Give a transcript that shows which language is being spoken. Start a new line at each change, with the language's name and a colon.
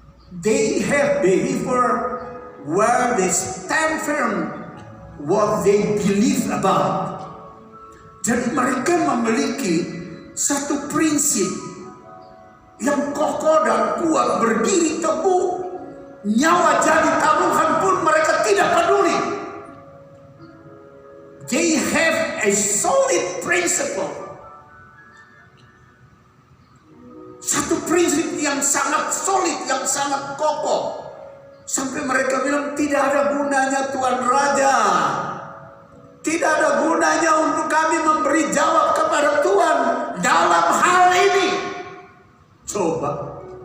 English: They have behavior where they stand firm what they believe about.
Indonesian: Jadi mereka memiliki satu prinsip yang kokoh dan kuat, berdiri teguh, nyawa jadi taruhan pun mereka tidak peduli.
English: They have a solid principle.
Indonesian: Satu prinsip yang sangat solid, yang sangat kokoh. Sampai mereka bilang, tidak ada gunanya Tuan Raja. Tidak ada gunanya untuk kami memberi jawab kepada Tuhan dalam hal ini. Coba.